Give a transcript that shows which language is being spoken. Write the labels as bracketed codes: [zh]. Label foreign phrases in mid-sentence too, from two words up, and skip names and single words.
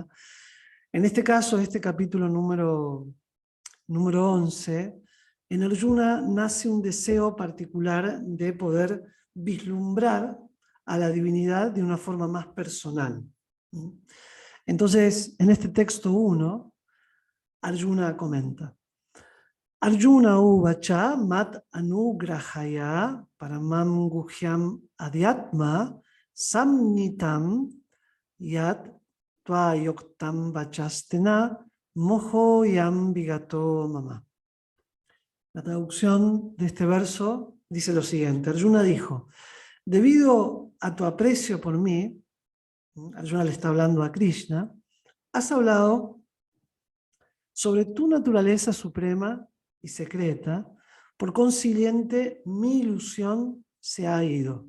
[es] En este caso, este capítulo número 11, en Arjuna nace un deseo particular de poder vislumbrar a la divinidad de una forma más personal. Entonces, en este texto 1, Arjuna comenta: [sa] अर्जुन उवाच मद् अनुग्रहाय परमं गुह्यम् अध्यात्म संज्ञितम् यत् त्वयोक्तं वचस्तेन मोहो ऽयं विगतो मम. [es] La traducción de este verso dice lo siguiente: Arjuna dijo, debido a tu aprecio por mí, Arjuna le está hablando a Krishna, has hablado sobre tu naturaleza suprema y secreta, por consiguiente mi ilusión se ha ido.